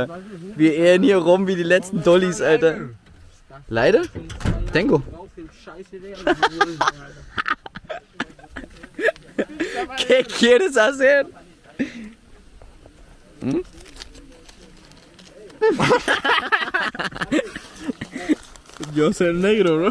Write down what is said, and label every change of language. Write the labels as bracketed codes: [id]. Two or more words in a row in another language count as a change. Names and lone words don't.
[de] Wir ehren hier rum wie die letzten Dollies, Alter. Leider? [es] Tango. ¿Qué quieres hacer? ¿Mm? Yo soy el negro, bro.